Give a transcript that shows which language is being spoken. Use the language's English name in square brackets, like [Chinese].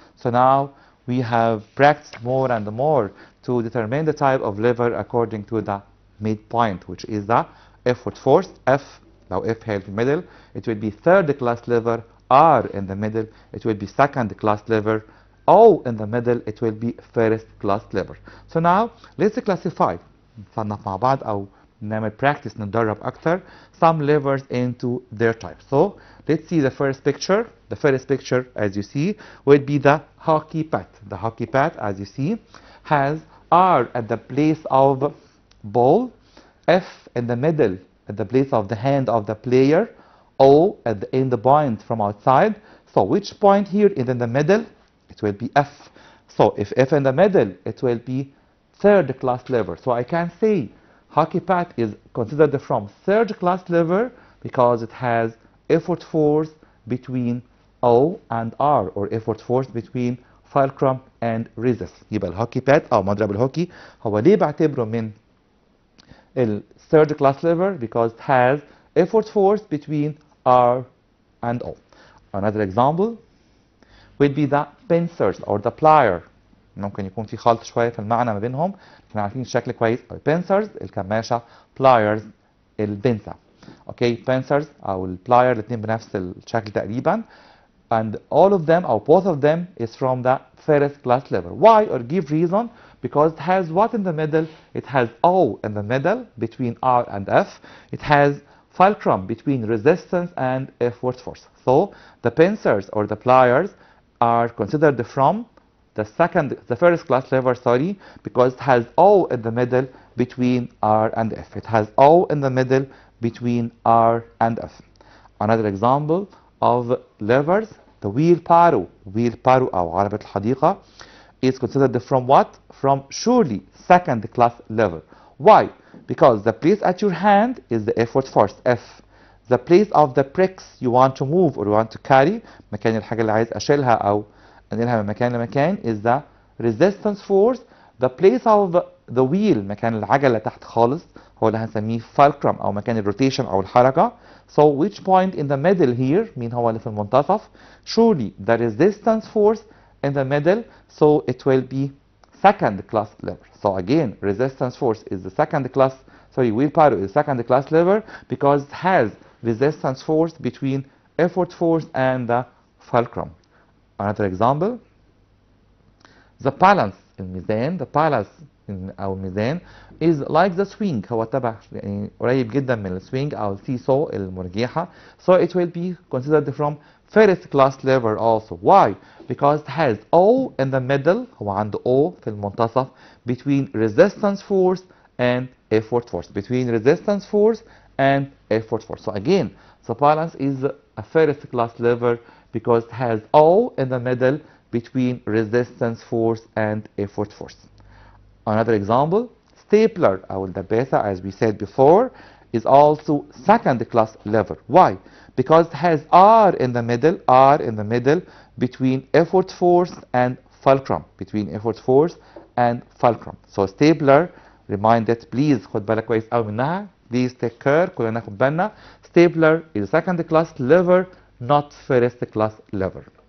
[English] So now we have practiced more and more to determine the type of lever according to the midpoint, which is the effort force F. Now F here in the middle, it will be third class lever. R in the middle, it will be second class lever. O in the middle, it will be first class lever. So now let's classify. [Arabic] نصنف مع بعض أو نعمل practice نتدرب أكتر [English] some levers into their type. So let's see the first picture. The first picture, as you see, will be the hockey pad. The hockey pad, as you see, has R at the place of ball F in the middle at the place of the hand of the player, O at the end point from outside. So which point here is in the middle? It will be F. So if F in the middle, it will be third class lever. So I can say hockey pad is considered from third class lever because it has effort force between O and R, or effort force between fulcrum and resist. [Arabic] يبقى الهوكي باد او مضرب الهوكي هو ليه بعتبره من ال [English] third class lever? Because it has effort force between R and O. Another example would be the pincers or the plier. [Arabic] ممكن يكون في خلط شويه في المعنى ما بينهم، احنا عارفين الشكل كويس. pincers الكماشه، pliers البنسه. اوكي pincers او البلاير الاثنين بنفس الشكل تقريبا. [English] And all of them or both of them is from the first class lever. Why? Or give reason. Because it has what in the middle? It has O in the middle between R and F. It has fulcrum between resistance and effort force. So the pincers or the pliers are considered from the first class lever, sorry, because it has O in the middle between R and F. It has O in the middle between R and F. Another example of levers, the wheelbarrow [Arabic] أو عربة الحديقة [English] is considered from what? From surely second class lever. Why? Because the place at your hand is the effort force F. The place of the bricks you want to move or you want to carry، [Arabic] مكان الحاجة اللي عايز أشيلها أو أنقلها من مكان لمكان [English] is the resistance force. The place of the wheel، [Arabic] مكان العجلة تحت خالص، هو اللي هنسميه fulcrum أو مكان الروتيشن أو الحركة. [English] So which point in the middle here؟ [Arabic] مين هو اللي في المنتصف؟ [English] Surely the resistance force in the middle, so it will be second class lever. So again, resistance force is the second class, sorry, wheelbarrow is second class lever because it has resistance force between effort force and the fulcrum. Another example, the balance [Arabic] الميزان، [English] the balance [Arabic] أو الميزان [English] is like the swing، [Arabic] هو تبع يعني قريب جدا من السوينج أو السيسو المرجحة. [English] So it will be considered from first class lever also. Why? Because it has O in the middle، [Arabic] هو عنده O في المنتصف [English] between resistance force and effort force، between resistance force and effort force. So again, the balance is a first class lever because it has O in the middle between resistance force and effort force. Another example, stapler [Arabic] أو الدباسة [English] as we said before is also second class lever. Why? Because it has R in the middle between effort force and fulcrum, between effort force and fulcrum. So stapler, reminded please [Arabic] خد بالك كويس قوي منها. [English] Please take care، [Arabic] كلنا ناخد بالنا. [English] Stapler is second class lever, not first class lever.